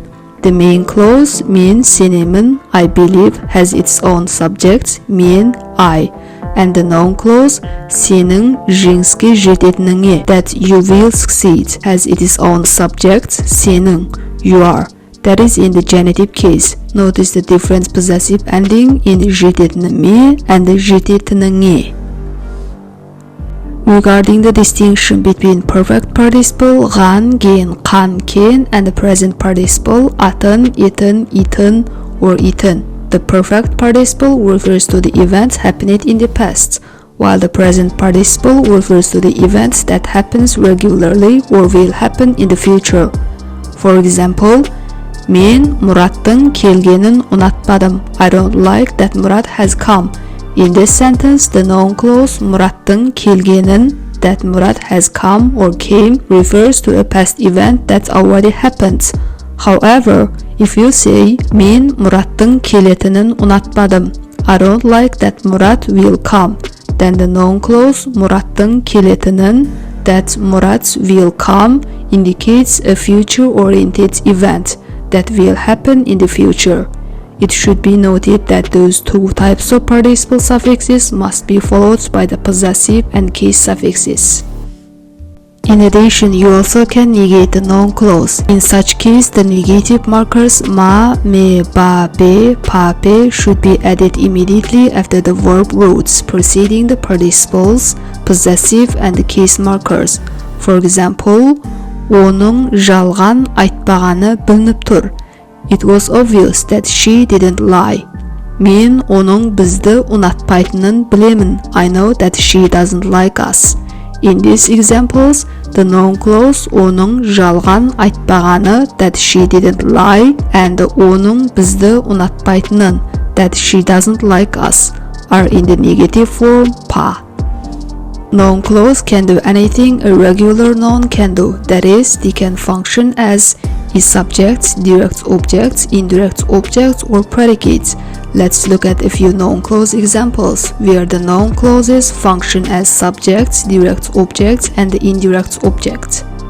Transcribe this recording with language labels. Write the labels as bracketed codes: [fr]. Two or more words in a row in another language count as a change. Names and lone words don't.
[en] The main clause [kk] мен сенемін, [en] I believe, has its own subject мен, I, and the noun clause [kk] сенің жеңіске жететініңе, [en] that you will succeed, has its own subject сенің, you are, that is in the genitive case. Notice the different possessive ending in жететініме and жететініңе. Regarding the distinction between perfect participle [kk] ған, ген, қан, кен, [en] and the present participle [kk] атын, етін, итін, [en] or eaten, the perfect participle refers to the events happening in the past, while the present participle refers to the events that happens regularly or will happen in the future. For example, [kk] мен Мұраттың келгенін ұнатпадым. [en] I don't like that Murat has come. In this sentence, the noun clause [kk] Murаттың келгенін, [en] that Murat has come or came, refers to a past event that already happened. However, if you say [kk] мен Murаттың келетінін ұнатпадым, [en] I don't like that Murat will come, then the noun clause [kk] Murаттың келетінін, [en] that Murat will come, indicates a future-oriented event that will happen in the future. It should be noted that those two types of participle suffixes must be followed by the possessive and case suffixes. In addition, you also can negate the noun clause. In such case, the negative markers [kk] ma, me, ba, be, pa, be [en] should be added immediately after the verb roots preceding the participles, possessive and the case markers. For example, [kk] оның жалған айтпағаны білініп тұр. [en] It was obvious that she didn't lie. [kk] Мен оның бізді ұнатпайтынын білемін. [en] I know that she doesn't like us. In these examples, the noun clause [kk] оның жалған айтпағаны, [en] that she didn't lie, and [kk] оның бізді ұнатпайтынын, [en] that she doesn't like us, are in the negative form pa. Noun clause can do anything a regular noun can do. That is, they can function as is subjects, direct objects, indirect objects, or predicates. Let's look at a few noun clause examples where the noun clauses function as subjects, direct objects, and the indirect object.